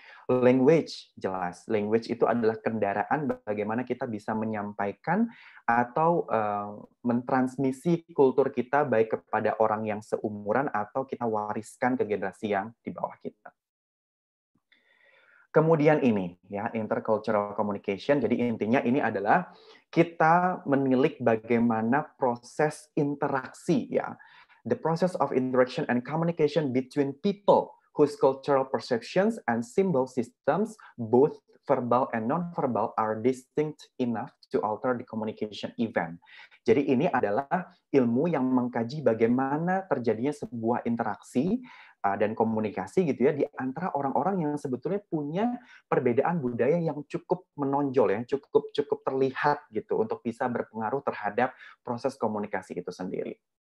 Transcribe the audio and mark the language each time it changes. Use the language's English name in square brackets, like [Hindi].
[Indonesian] Language, jelas. Language itu adalah kendaraan bagaimana kita bisa menyampaikan atau mentransmisi kultur kita baik kepada orang yang seumuran atau kita wariskan ke generasi yang di bawah kita. Kemudian ini, ya, intercultural communication. Jadi intinya ini adalah kita menilik bagaimana proses interaksi, ya. [English] The process of interaction and communication between people whose cultural perceptions and symbol systems, both verbal and non-verbal, are distinct enough to alter the communication event. [Indonesian] Jadi ini adalah ilmu yang mengkaji bagaimana terjadinya sebuah interaksi dan komunikasi gitu ya di antara orang-orang yang sebetulnya punya perbedaan budaya yang cukup menonjol ya, cukup terlihat gitu untuk bisa berpengaruh terhadap proses komunikasi itu sendiri.